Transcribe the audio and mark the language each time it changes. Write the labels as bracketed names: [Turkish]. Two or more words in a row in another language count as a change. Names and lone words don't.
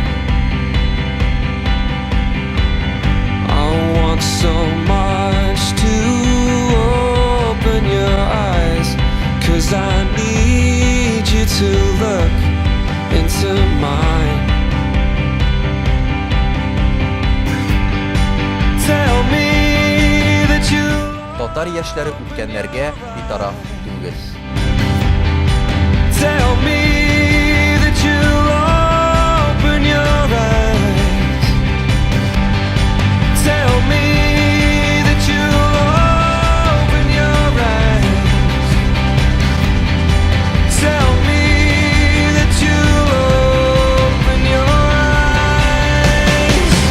[English] I want so much to open your eyes, 'cause I need you to look into mine. Tell me that you [Tatar] Татар яшьләре үткәннәргә битараф түгел. [English] Tell me that you'll open your eyes. Tell me that you'll open your eyes. Tell me that you'll open your eyes.